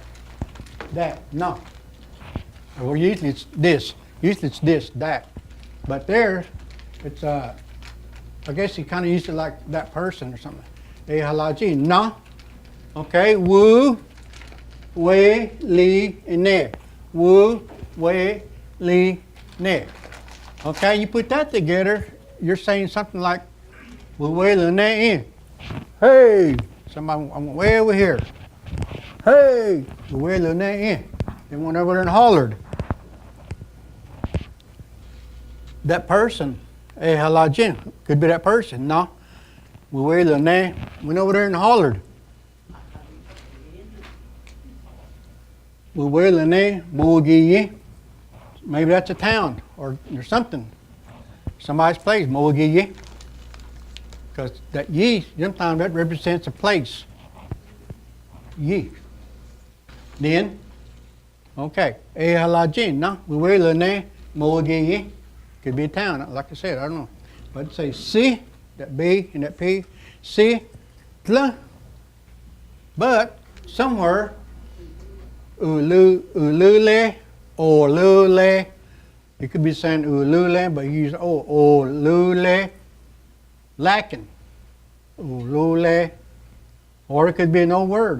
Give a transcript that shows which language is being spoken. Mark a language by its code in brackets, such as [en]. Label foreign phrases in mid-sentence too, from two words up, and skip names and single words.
[en] No. Well, usually it's this. That. But there, it's, I guess he kind of used it like that person or something. [chr] Ehalaji. [en] No. Okay? [chr] Wu, we, li, and ne. Wu, we, li, ne. [en] Okay, you put that together, you're saying something like, [chr] wu, we, li, ne, in. [en] Hey, somebody, I'm way over here. [chr] Hey, wu, we, li, ne, in. [en] They went over there and hollered. That person, eh, halajin, could be that person. No, [chr] wu, we, li, ne, [en] went over there and hollered. [chr] Wu, we, li, ne, mu, gi, yi. [en] Maybe that's a town or something. Somebody's place, Moagiye. Because that ye, sometimes that represents a place. Ye. Then, okay, Ehalajin, no? [chr] Uwelane, Moagiye. [en] Could be a town, like I said, I don't know. But say si, that B and that P, si, tla. But somewhere, ulule, or lule, you could be saying ulule, but you use or lule, lacking, ulule, or it could be an old word.